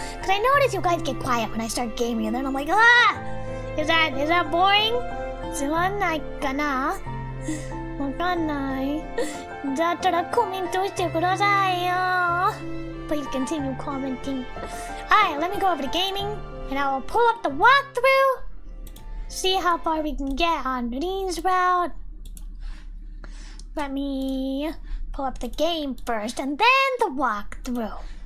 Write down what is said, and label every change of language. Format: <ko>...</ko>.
<en>Because I notice you guys get quiet when I start gaming, and then I'm like, is that boring?</en> <ja>つまんないかな？わかんない。だったらコメントしてくださいよ。</ja> <en>Please continue commenting. Alright, let me go over to gaming, and I will pull up the walkthrough. See how far we can get on Rin's route. Let me pull up the game first, and then the walkthrough.</en>